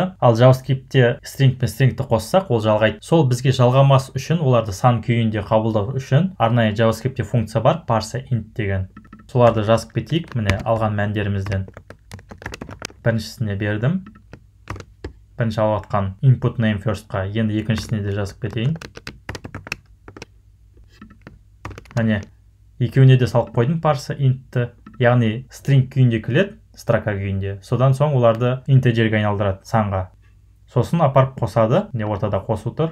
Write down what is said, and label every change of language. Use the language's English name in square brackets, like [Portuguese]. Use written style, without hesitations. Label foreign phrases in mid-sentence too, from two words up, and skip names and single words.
[Kazakh] Ал JavaScriptте string пен stringті қоссақ, ол жалғайды. Сол бізге жалғамас үшін, оларды сан күйінде қабылдау үшін арнайы JavaScriptте функция бар, [English] parse int [Kazakh] деген. Соларды жазып кетейік, міне алған мәндерімізден. Біріншісіне бердім. Бірінші алып атқан [English] input name first'қа, [Kazakh] енді екіншісіне де жазып кетейін. Міне, екеуіне де салып қойдым [English] parse int'ті. [Kazakh] Яғни string күйінде келеді, строка күйінде. Содан соң оларды integer'ге айналдырады, санға. Сосын апарып қосады, не ортада қосу тұр.